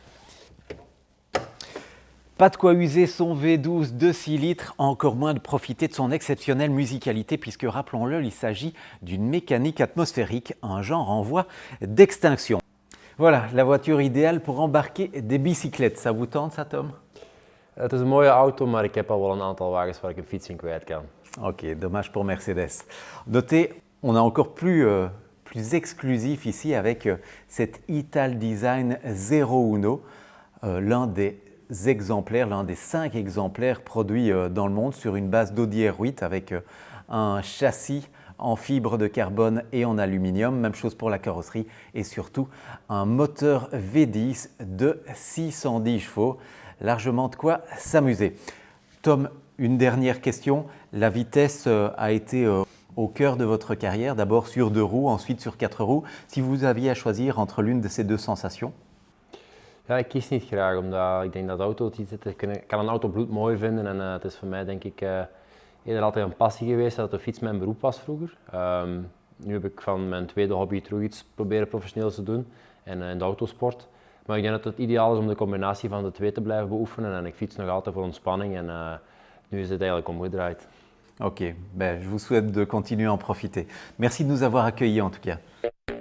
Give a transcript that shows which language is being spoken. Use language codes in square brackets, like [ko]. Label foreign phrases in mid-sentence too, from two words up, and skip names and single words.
[fr] Pas de quoi user son V12 de 6 litres, encore moins de profiter de son exceptionnelle musicalité puisque, rappelons-le, il s'agit d'une mécanique atmosphérique, un genre en voie d'extinction. Voilà, la voiture idéale pour embarquer des bicyclettes. Ça vous tente ça, Tom? [nl] Het is een mooie auto, maar ik heb al wel een aantal wagens waar ik een fiets in kwijt kan. [fr] Ok, dommage pour Mercedes. Notez, on a encore plus exclusif ici avec cet Italdesign 01, l'un des exemplaires, l'un des 5 exemplaires produits dans le monde sur une base d'Audi R8 avec un châssis en fibre de carbone et en aluminium. Même chose pour la carrosserie et surtout un moteur V10 de 610 chevaux. Largement de quoi s'amuser. Tom, une dernière question. La vitesse a été au cœur de votre carrière, d'abord sur 2 roues, ensuite sur 4 roues. Si vous aviez à choisir entre l'une de ces deux sensations? [nl] Ja, ik kies niet graag, omdat ik denk dat auto's iets zitten. Ik kan een auto bloedmooi vinden en het is voor mij denk ik eerder altijd een passie geweest dat de fiets mijn beroep was vroeger. Nu heb ik van mijn tweede hobby terug iets proberen professioneels te doen in de autosport. Maar ik denk dat het ideaal is om de combinatie van de twee te blijven beoefenen en ik fiets nog altijd voor ontspanning en nu is het eigenlijk omgedraaid. [fr] Ok, je vous souhaite de continuer à en profiter. Merci de nous avoir accueillis en tout cas.